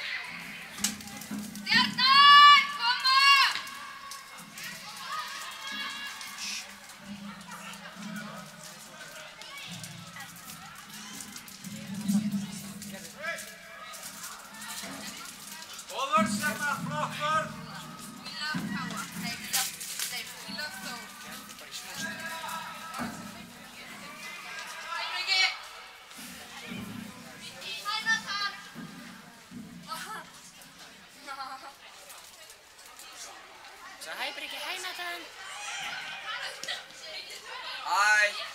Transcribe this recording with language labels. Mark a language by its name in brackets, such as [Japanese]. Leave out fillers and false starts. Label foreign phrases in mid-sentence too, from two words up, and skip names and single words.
[Icelandic] Stjarnan, koma! Góður Stjarnan, flott vörn. [English] We love Káa. Nei, we love Steif. We love Þór. [Icelandic] Bara í smá stund. Hæ, Breki! Hæ, Nathan! Svo hæ Breki, hæ Nathan. Æ,